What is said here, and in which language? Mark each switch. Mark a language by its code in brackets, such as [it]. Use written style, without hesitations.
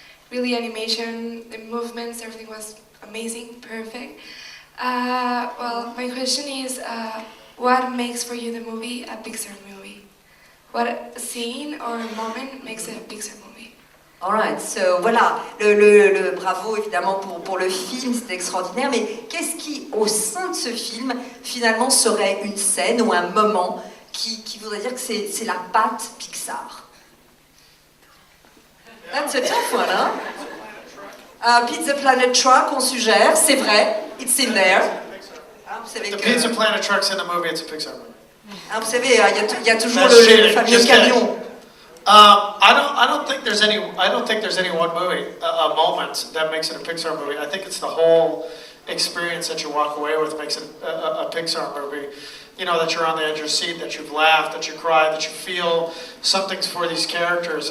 [en] Really animation, the movements, everything was amazing, perfect. Well, my question is, what makes for you the movie a Pixar movie? What scene or moment makes it a Pixar movie? Alright, so [fr] voilà, le bravo évidemment pour le film, c'est extraordinaire, mais qu'est-ce qui, au sein de ce film, finalement serait une scène ou un moment qui voudrait dire que c'est la patte Pixar? [en] That's a tough one, hein? Pizza Planet Truck, [fr] on suggère, c'est vrai, [en] it's in there. [fr] Vous savez [en] The Pizza Planet Truck's in the movie, it's a Pixar movie. [fr] Vous savez, il y a toujours le fameux camion. [en] I don't think there's any one movie, a moment that makes it a Pixar movie. I think it's the whole experience that you walk away with makes it a Pixar movie. You know, that you're on the edge of your seat, that you've laughed, that you cried, that you feel something's for these characters.